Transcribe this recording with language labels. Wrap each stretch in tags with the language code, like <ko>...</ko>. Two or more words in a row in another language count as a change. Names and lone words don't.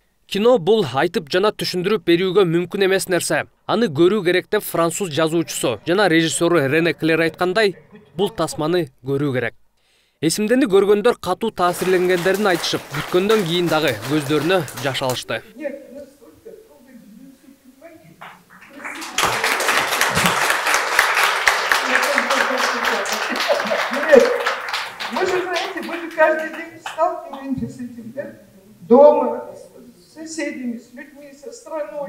<ky>Кино бул айтып жана түшүндүрүп берүүгө мүмкүн эмес нерсе. Аны көрүү керек деп француз жазуучусу жана режиссеру Рене Клер айткандай, бул тасманы көрүү керек. Эсимдени көргөндөр катуу таасирленгендерин айтышып, бүткөндөн кийин дагы көздөрүнө жаш алышты.</ky> <ru>Мы же, знаете, мы же каждый день сталкиваемся с этим, да? Дома, с соседями, с людьми, со страной.</ru>